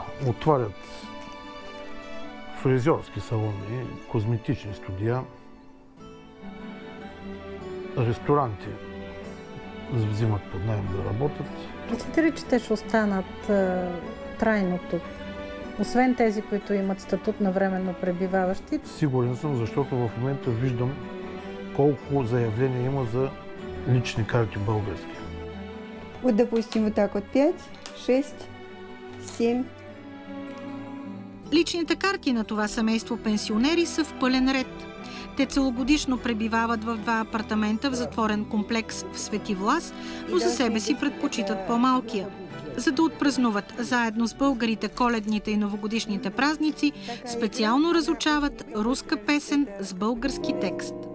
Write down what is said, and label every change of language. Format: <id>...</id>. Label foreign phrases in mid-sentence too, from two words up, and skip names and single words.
<bg>Отварят фризьорски салони, козметични студия, ресторанти взимат под наем да работят. Мислите ли, че те ще останат трайно тук? Освен тези, които имат статут на временно пребиваващи? Сигурен съм, защото в момента виждам колко заявления има за лични карти български.</bg> <ru>Вот, допустим, вот так вот 5, 6, 7.</ru> <bg>Личните карти на това семейство пенсионери са в пълен ред. Те целогодишно пребивават в 2 апартамента в затворен комплекс в Свети Влас, но за себе си предпочитат по-малкия. За да отпразнуват заедно с българите коледните и новогодишните празници, специално разучават руска песен с български текст.</bg>